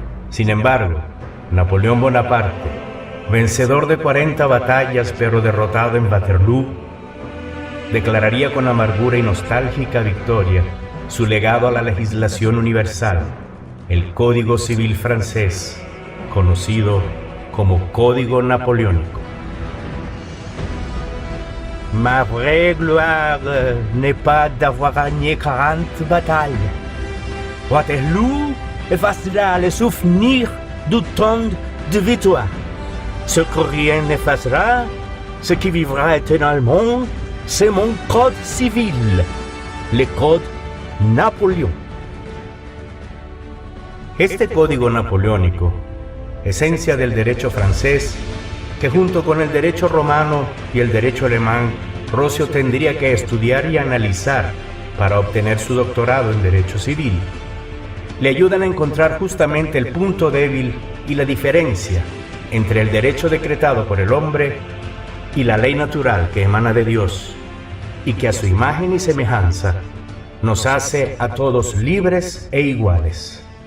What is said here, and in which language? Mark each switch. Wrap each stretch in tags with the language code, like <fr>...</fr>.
<es>Sin embargo, Napoleón Bonaparte, vencedor de 40 batallas pero derrotado en Waterloo, declararía con amargura y nostálgica victoria su legado a la legislación universal, el Código Civil francés, conocido como Código Napoleónico.</es> <fr>Ma vraie gloire n'est pas d'avoir gagné 40 batailles. Waterloo effacera les souvenirs du temps de victoire. Ce que rien n'effacera, ce qui vivra éternellement, c'est mon code civil, le Code Napoléon.</fr> <es>Este código napoleónico, esencia del derecho francés, que junto con el derecho romano y el derecho alemán, Roscio tendría que estudiar y analizar para obtener su doctorado en Derecho Civil, le ayudan a encontrar justamente el punto débil y la diferencia entre el derecho decretado por el hombre y la ley natural que emana de Dios, y que a su imagen y semejanza nos hace a todos libres e iguales.</es>